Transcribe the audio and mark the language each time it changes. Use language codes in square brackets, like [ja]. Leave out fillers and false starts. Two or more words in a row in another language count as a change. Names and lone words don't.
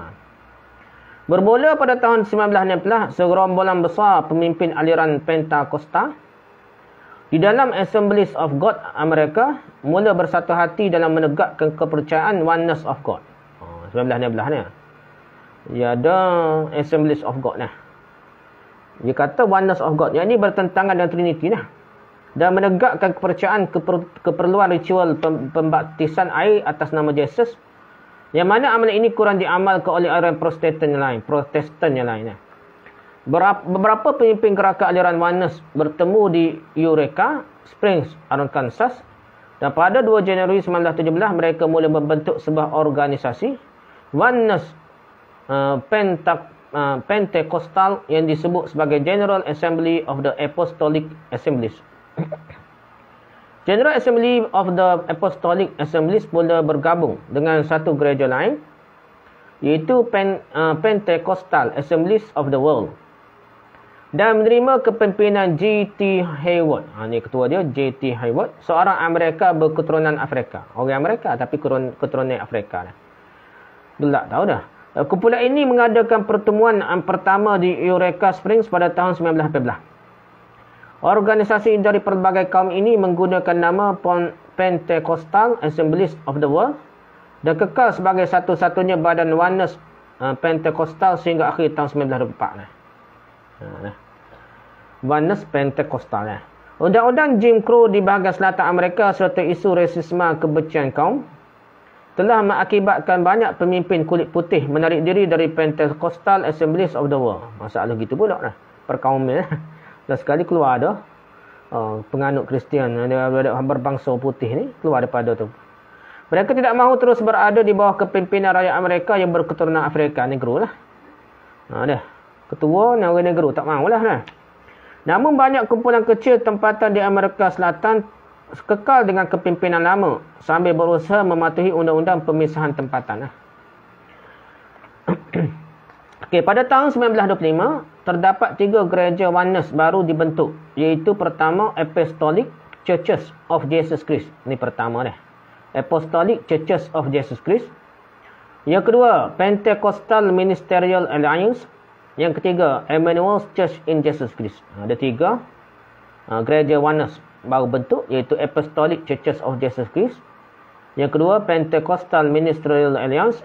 [ms] Bermula pada tahun 1916, segerombolan besar pemimpin aliran Pentakostal di dalam Assemblies of God Amerika mula bersatu hati dalam menegakkan kepercayaan [en] Oneness of God. [ms] 1916 ni. Dia ada Assemblies of God lah. Dia kata [en] Oneness of God. [ms] Yang ini bertentangan dengan Trinity lah. Dan menegakkan kepercayaan keperluan ritual pembaptisan air atas nama Yesus, yang mana amalan ini kurang diamalkan oleh aliran Protestan yang lain. Beberapa pemimpin gerakan aliran Oneness bertemu di Eureka Springs, Arkansas, dan pada 2 Januari 1917 mereka mula membentuk sebuah organisasi Oneness Pentecostal yang disebut sebagai General Assembly of the Apostolic Assemblies. General Assembly of the Apostolic Assemblies pula bergabung dengan satu gereja lain, iaitu Pentecostal Assemblies of the World, dan menerima kepimpinan J.T. Hayward. Ini ketua dia, J.T. Hayward, seorang Amerika berketurunan Afrika. Orang Amerika tapi keturunan Afrika. Gelak tahu dah. Kumpulan ini mengadakan pertemuan pertama di Eureka Springs pada tahun 1918. Organisasi dari pelbagai kaum ini menggunakan nama Pentecostal Assemblies of the World dan kekal sebagai satu-satunya badan Oneness Pentecostal sehingga akhir tahun 1924. Oneness Pentecostal. Undang-undang Jim Crow di bahagian selatan Amerika serta isu rasisme kebencian kaum telah mengakibatkan banyak pemimpin kulit putih menarik diri dari Pentecostal Assemblies of the World. Masalah gitu pula lah. Perkauman. Dan sekali keluar dah penganut Kristian berbangsa putih ni keluar daripada tu. Mereka tidak mahu terus berada di bawah kepimpinan rakyat Amerika yang berketurunan Afrika Negro lah. Dah. Ketua orang Negro tak mahulah lah. Namun banyak kumpulan kecil tempatan di Amerika Selatan kekal dengan kepimpinan lama sambil berusaha mematuhi undang-undang pemisahan tempatan lah. Okey, pada tahun 1925 terdapat 3 gereja Oneness baru dibentuk, iaitu pertama Apostolic Churches of Jesus Christ. Ini pertama dah. Apostolic Churches of Jesus Christ. Yang kedua, Pentecostal Ministerial Alliance. Yang ketiga, Emmanuel's Church in Jesus Christ. Ada 3 gereja Oneness baru bentuk, iaitu Apostolic Churches of Jesus Christ. Yang kedua, Pentecostal Ministerial Alliance.